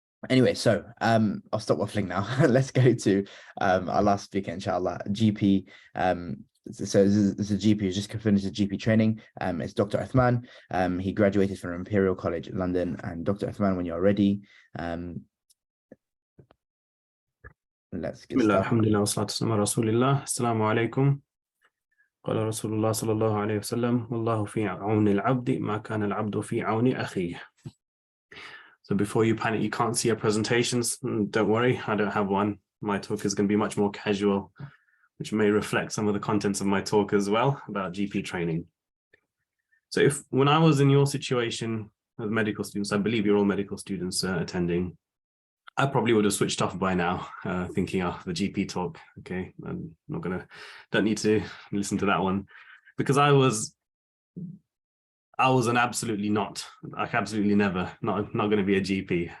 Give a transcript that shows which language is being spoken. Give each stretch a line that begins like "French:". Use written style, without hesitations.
English: Anyway, so I'll stop waffling now. Let's go to our last speaker, inshallah, GP. So this is a GP who's just finished his GP training. It's Dr. Uthman. He graduated from Imperial College London. And Dr. Uthman, when you're ready, let's get started. Alhamdulillah, wassalatu wassalamu ala rasulillah. Assalamu alaikum.
Arabic: قال رسول الله صلى الله عليه وسلم والله في عون العبد ما كان العبد في عون أخيه.
English: So before you panic, you can't see our presentations. Don't worry, I don't have one. My talk is going to be much more casual, which may reflect some of the contents of my talk as well about GP training. So when I was in your situation as medical students, I believe you're all medical students attending, I probably would have switched off by now, thinking, oh, the GP talk, okay, don't need to listen to that one, because I was absolutely never going to be a GP.